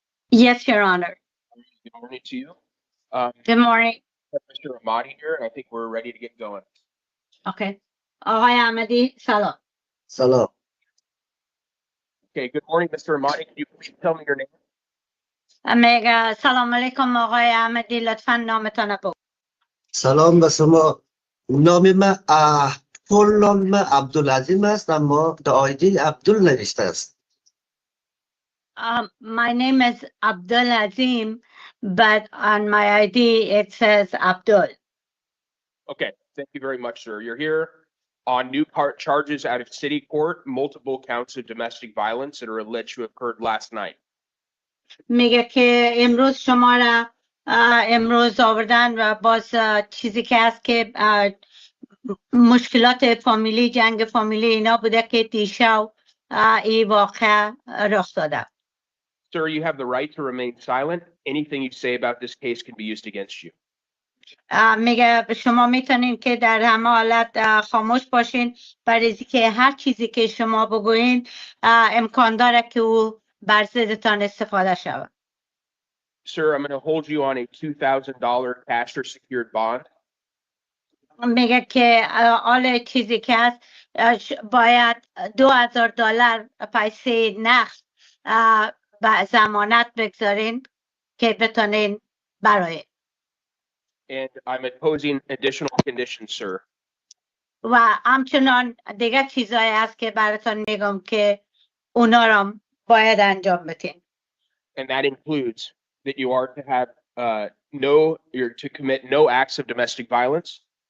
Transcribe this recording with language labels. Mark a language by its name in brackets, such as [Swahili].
[English] Yes, Your Honor. Good morning to you. Good morning. Mr. Ahmadi here, and I think we're ready to get going. [Persian] Okay. آقای احمدی سلام. Salam. [English] Okay, good morning, Mr. Ahmadi. Can you please tell me your name? [Persian] میگه سلام علیکم آقای احمدی لطفا نامتان بگو. سلام به شما. نام من کل نام من عبدالعظیم است اما در آیدی عبدال نوشته است. [English] My name is Abdul Azim, but on my ID it says Abdul. Okay, thank you very much, sir. You're here on new charges out of city court, multiple counts of domestic violence that are alleged to have occurred last night. [Persian] میگه که امروز شما را امروز آوردن و باز چیزی که هست که مشکلات فامیلی جنگ فامیلی اینا بوده که دیشب این واقع رخ داده. [English] Sir, you have the right to remain silent. Anything you say about this case can be used against you. [Persian] میگه شما میتونین که در همه حالت خاموش باشین برای که هر چیزی که شما بگوین امکان داره که او بر ضدتان استفاده شود. [English] Sir, I'm going to hold you on a $2,000 cash or secured bond. [Persian] میگه که حال چیزی که هست باید $2,000 پیسه نقد به ضمانت بگذارین که بتونین برای. [English] And I'm imposing additional conditions, sir. [Persian] و همچنان دیگه چیزایی هست که براتون میگم که اونا رو باید انجام بدین. [English] And that includes that you are to have you're to commit no acts of domestic violence.